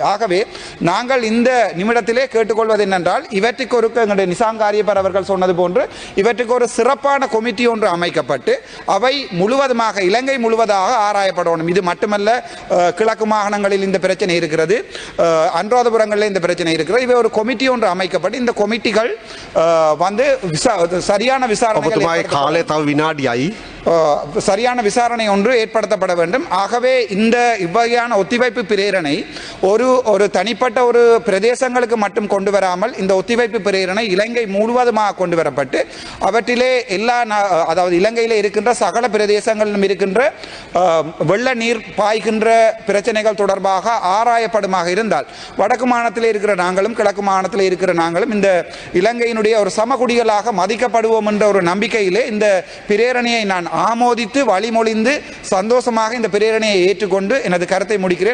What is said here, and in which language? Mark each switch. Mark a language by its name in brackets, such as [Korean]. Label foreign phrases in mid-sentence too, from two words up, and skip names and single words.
[Tamil] ஆகவே நாங்கள் இந்த நிமிடத்திலே கேட்டுக்கொள்வது என்னென்றால் இவற்றுக்கு ஒரு எங்களுடைய நிசாம் காரியப்பர் அவர்கள் சொன்னது போன்று இவற்றுக்கு ஒரு சிறப்பான கொமிட்டி ஒன்று அமைக்கப்பட்டு அவை முழுவதுமாக இலங்கை முழுவதாக ஆராயப்படணும். இது மட்டுமல்ல, கிழக்கு மாகாணங்களில் இந்த பிரச்சனை இருக்கிறது, அனுராதபுரங்களில் இந்த பிரச்சனை இருக்கிறது. இவை ஒரு கொமிட்டி ஒன்று அமைக்கப்பட்டு இந்த கொமிட்டிகள் சரியான விசாரணை [Sinhala] කාලය තව විනාඩියයි [Tamil] சரியான விசாரணை ஒன்று ஏற்படுத்தப்பட வேண்டும். ஆகவே இந்த இவ்வகையான ஒத்திவைப்பு பிரேரணை ஒரு தனிப்பட்ட ஒரு பிரதேசங்களுக்கு மட்டும் கொண்டு வராமல் இந்த ஒத்திவைப்பு பிரேரணை இலங்கை முழுவதுமாக கொண்டு வரப்பட்டு அவற்றிலே அதாவது இலங்கையில் இருக்கின்ற சகல பிரதேசங்களிலும் இருக்கின்ற வெள்ள நீர் பாய்கின்ற பிரச்சனைகள் தொடர்பாக ஆராயப்படுமாக இருந்தால் வடக்கு மாநிலத்தில் இருக்கிற நாங்களும் கிழக்கு மாநிலத்தில் இருக்கிற நாங்களும் இந்த இலங்கையினுடைய ஒரு சமகுடிகளாக மதிக்கப்படுவோம் என்ற ஒரு நம்பிக்கையிலே இந்த பிரேரணையை நான் ஆமோதித்து வழிமொழிந்து சந்தோஷமாக இந்த பிரேரணையை ஏற்றுக்கொண்டு எனது கருத்தை முடிக்கிறேன்.